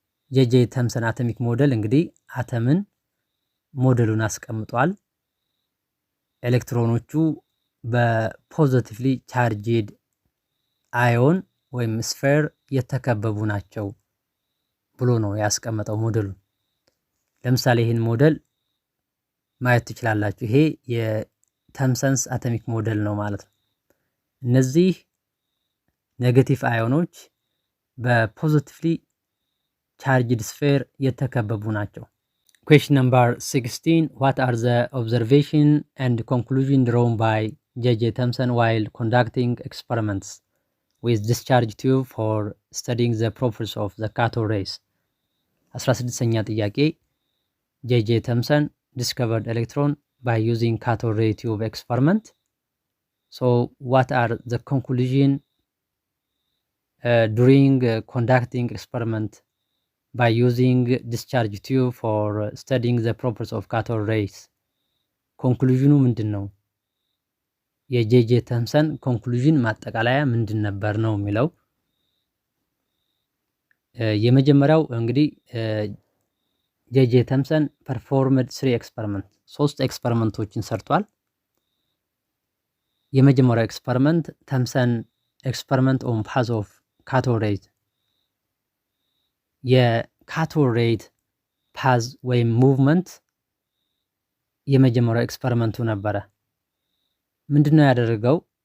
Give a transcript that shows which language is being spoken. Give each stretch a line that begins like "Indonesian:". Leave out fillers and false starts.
Amharic: ጄጄ ተምሰን አቶሚክ ሞዴል እንግዲህ አተምን ሞዴሉን አስቀምጧል። ኤሌክትሮኖቹ በፖዚቲቭሊ ቻርጅድ አዮን ወይም ስፌር የተከበቡ ናቸው ብሎ ነው ያስቀመጠው ሞዴሉን። ለምሳሌ ይህን ሞዴል ማየት ትችላላችሁ። ይሄ የተምሰንስ አቶሚክ ሞዴል ነው ማለት ነው። እነዚህ ኔጌቲቭ አዮኖች በፖዚቲቭሊ ቻርጅድ ስፌር የተከበቡ ናቸው።
English: Question number 16 what are the observation and conclusion drawn by J.J. Thomson while conducting experiments with discharge tube for studying the properties of the cathode rays?
Amharic: 16ኛ ጥያቄ
English: J.J. Thomson discovered electron by using cathode ray tube experiment. So what are the conclusion during conducting experiment by using discharge tube for studying the properties of cathode rays?
Amharic: ኮንክሉዥኑ ምንድን ነው? የጄጄ ተምሰን ኮንክሉዥን ማጠቃለያ ምንድን ነበር ነው የሚለው። የመጀመሪያው እንግዲህ ጄጄ ተምሰን ፐርፎርምድ 3 ኤክስፐሪመንቶችን ሰርቷል። የመጀመሪያው ኤክስፐሪመንት ተምሰን ኤክስፐሪመንት ኦን ፓዝ ኦፍ ካቶድ ሬይ፣ የካቶድ ሬይ ፓዝ ወይም ሙቭመንት የመጀመሪያው ኤክስፐሪመንቱ ነበረ። ምንድነው ያደረገው?